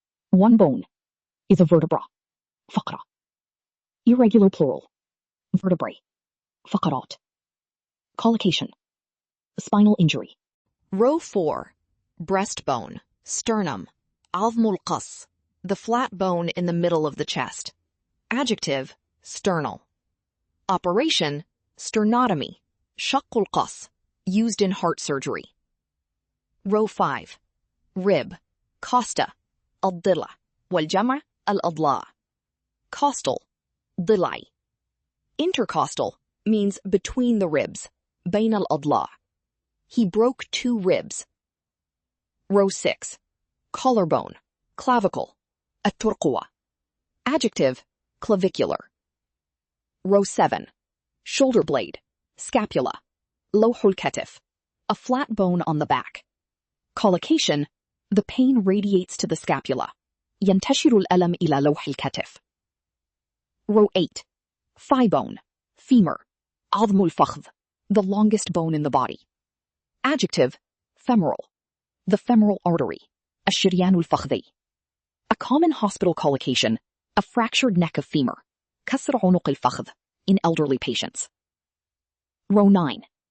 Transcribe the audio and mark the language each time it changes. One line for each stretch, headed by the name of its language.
English: One bone is a vertebra. فقرة. Irregular plural. Vertebrae. فقرات. Collocation. Spinal injury. Row 4. Breastbone. Sternum.
Arabic: عظم القص.
English: The flat bone in the middle of the chest. Adjective, sternal. Operation, sternotomy,
Arabic: شق القص,
English: used in heart surgery. Row 5. Rib, costa,
Arabic: الضلع, والجمع الأضلاع.
English: Costal, ضلعي. Intercostal means between the ribs,
Arabic: بين الأضلاع.
English: He broke 2 ribs. Row 6. Collarbone, clavicle, الترقوة. Adjective, clavicular. Row 7. Shoulder blade, scapula,
Arabic: لوح الكتف,
English: a flat bone on the back. Collocation, the pain radiates to the scapula.
Arabic: ينتشر الألم إلى لوح الكتف.
English: Row 8. Thigh bone, femur,
Arabic: عظم الفخذ,
English: the longest bone in the body. Adjective, femoral, the femoral artery,
Arabic: الشريان الفخذي.
English: A common hospital collocation, a fractured neck of femur,
Arabic: كسر عنق الفخذ,
English: in elderly patients. Row 9.